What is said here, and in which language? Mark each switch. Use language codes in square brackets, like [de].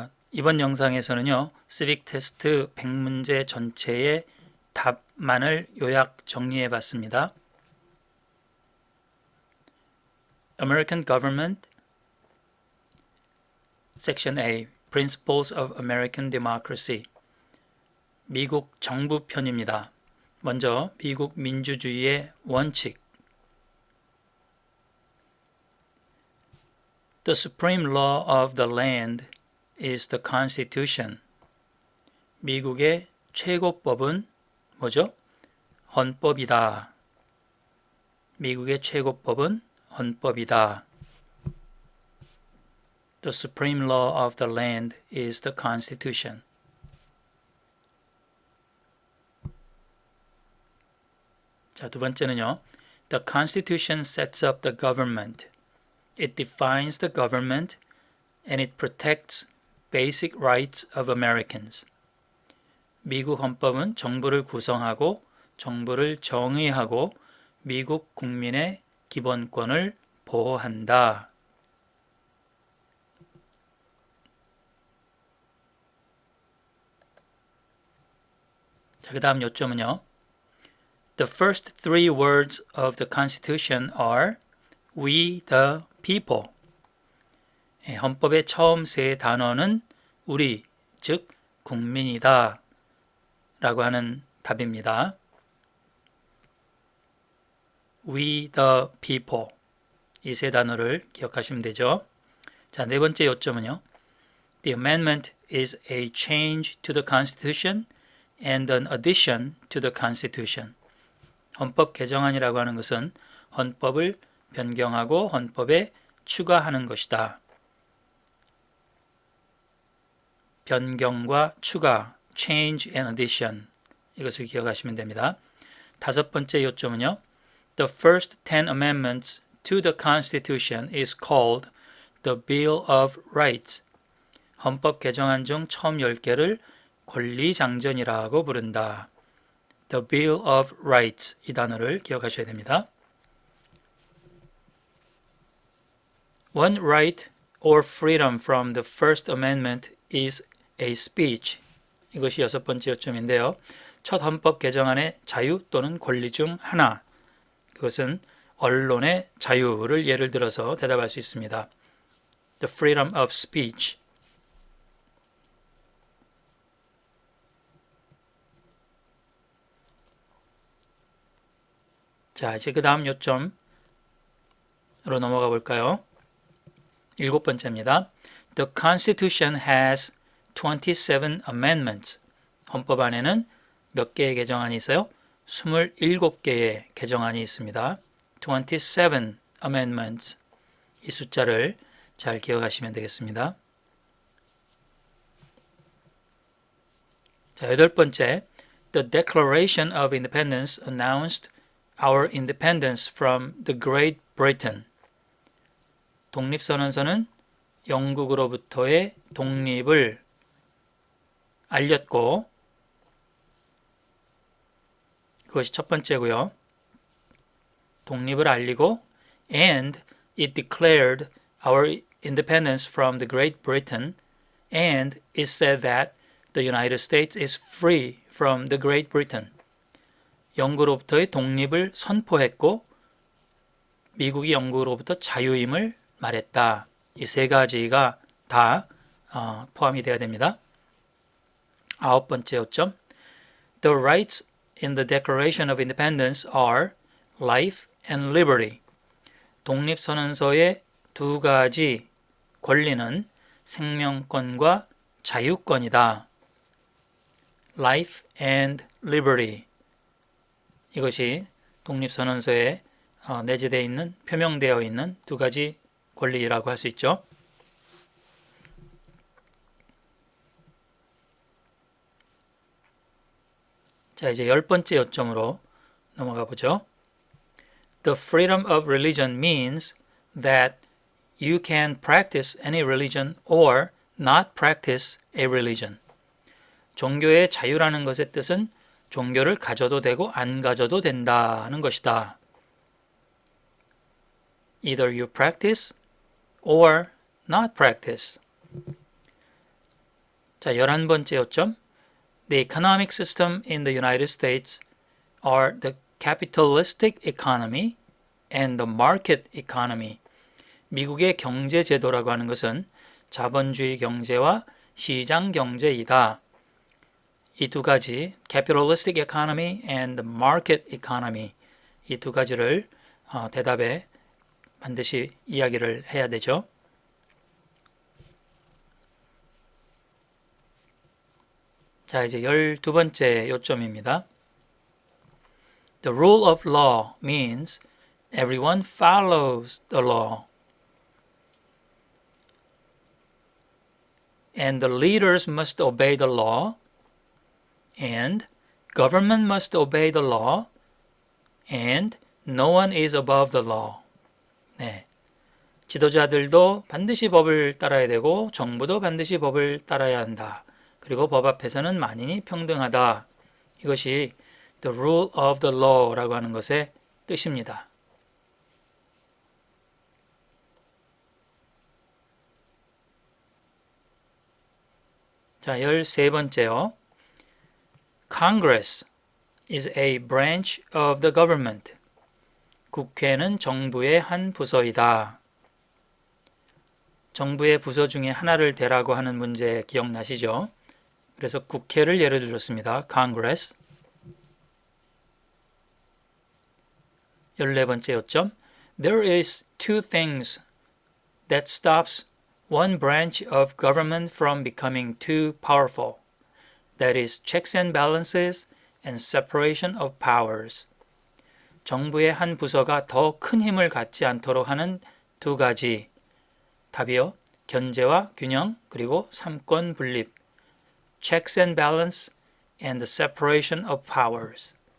[ko] 이번 영상에서는요 시빅 테스트 100문제 전체의 답만을 요약 정리해 봤습니다. [en] American Government Section A Principles of American Democracy [ko] 미국 정부 편입니다. 먼저 미국 민주주의의 원칙 [en] The supreme law of the land is the Constitution. [ko] 미국의 최고법은 뭐죠? 헌법이다. 미국의 최고법은 헌법이다. [en] The supreme law of the land is the Constitution. [ko] 자, 두 번째는요. [en] The Constitution sets up the government. It defines the government and it protects basic rights of Americans. [ko] 미국 헌법은 정부를 구성하고 정부를 정의하고 미국 국민의 기본권을 보호한다. 자, 그 다음 요점은요. [en] The first three words of the Constitution are We the people. [ko] 헌법의 처음 세 단어는 우리, 즉 국민이다 라고 하는 답입니다. [en] We the people. [ko] 이 세 단어를 기억하시면 되죠. 자, 네 번째 요점은요. [en] The amendment is a change to the Constitution and an addition to the Constitution. [ko] 헌법 개정안이라고 하는 것은 헌법을 변경하고 헌법에 추가하는 것이다. 변경과 추가, [en] change and addition. [ko] 이것을 기억하시면 됩니다. 다섯 번째 요점은요. [en] The first 10 amendments to the Constitution is called the Bill of Rights. [ko] 헌법 개정안 중 처음 10개를 권리장전이라고 부른다. [en] The Bill of Rights. [ko] 이 단어를 기억하셔야 됩니다. [en] One right or freedom from the First Amendment is a speech. [ko] 이것이 여섯 번째 요점인데요. 첫 헌법 개정안의 자유 또는 권리 중 하나. 그것은 언론의 자유를 예를 들어서 대답할 수 있습니다. [en] The freedom of speech. [ko] 자, 이제 그 다음 요점으로 넘어가 볼까요? 일곱 번째입니다. [en] The Constitution has 27 amendments. [ko] 헌법 안에는 몇 개의 개정안이 있어요? 27개의 개정안이 있습니다. [en] 27 amendments. [ko] 이 숫자를 잘 기억하시면 되겠습니다. 자, 여덟 번째. [en] The Declaration of Independence announced our independence from the Great Britain. [ko] 독립선언서는 영국으로부터의 독립을 알렸고 그것이 첫 번째고요. 독립을 알리고 [en] and it declared our independence from the Great Britain and it said that the United States is free from the Great Britain. [ko] 영국으로부터의 독립을 선포했고 미국이 영국으로부터 자유임을 말했다. 이 세 가지가 다 포함이 되어야 됩니다. 아홉 번째 요점. [en] The rights in the Declaration of Independence are life and liberty. [ko] 독립선언서의 두 가지 권리는 생명권과 자유권이다. [en] Life and liberty. [ko] 이것이 독립선언서에 내재되어 있는, 표명되어 있는 두 가지 권리라고 할 수 있죠. 자, 이제 열 번째 요점으로 넘어가 보죠. [en] The freedom of religion means that you can practice any religion or not practice a religion. [ko] 종교의 자유라는 것의 뜻은 종교를 가져도 되고 안 가져도 된다는 것이다. [en] Either you practice or not practice. [ko] 자, 11번째 요점. [en] The economic system in the United States are the capitalistic economy and the market economy. [ko] 미국의 경제 제도라고 하는 것은 자본주의 경제와 시장 경제이다. 이 두 가지, [en] capitalistic economy and the market economy, [ko] 이 두 가지를 대답에 반드시 이야기를 해야 되죠. 자, 이제 12번째 요점입니다. [en] The rule of law means everyone follows the law. And the leaders must obey the law. And government must obey the law. And no one is above the law. [ko] 네. 지도자들도 반드시 법을 따라야 되고 정부도 반드시 법을 따라야 한다. 그리고 법 앞에서는 만인이 평등하다. 이것이 [en] the rule of the law [ko] 라고 하는 것의 뜻입니다. 자, 13번째요. [en] Congress is a branch of the government. [ko] 국회는 정부의 한 부서이다. 정부의 부서 중에 하나를 대라고 하는 문제 기억나시죠? 그래서 국회를 예를 들었습니다. [en] Congress. [ko] 14번째 요점. [en] There is two things that stops one branch of government from becoming too powerful. That is checks and balances and separation of powers. [ko] 정부의 한 부서가 더 큰 힘을 갖지 않도록 하는 두 가지. 답이요. 견제와 균형 그리고 삼권 분립. [en] Checks and balance and the separation of powers.